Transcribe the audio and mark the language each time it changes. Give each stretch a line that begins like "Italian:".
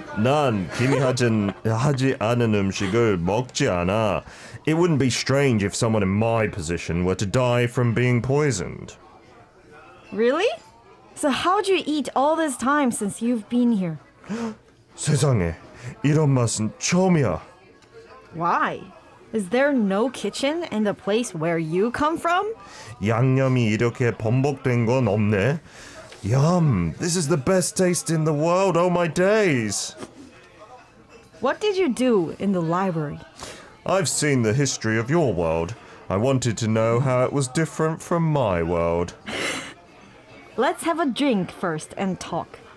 Korean: 난 기미하지 않은 음식을 먹지 않아.
English: It wouldn't be strange if someone in my position were to die from being poisoned. Really? So how'd you eat all this time since you've been here?
Korean: 세상에 이런 맛은 처음이야.
English: Why? Is there no kitchen in the place where you come from?
Korean: 양념이 이렇게 범벅된 건 없네.
English: Yum, this is the best taste in the world, oh my days. What did you do in the library? I've seen the history of your world. I wanted to know how it was different from my world. Let's have a drink first and talk.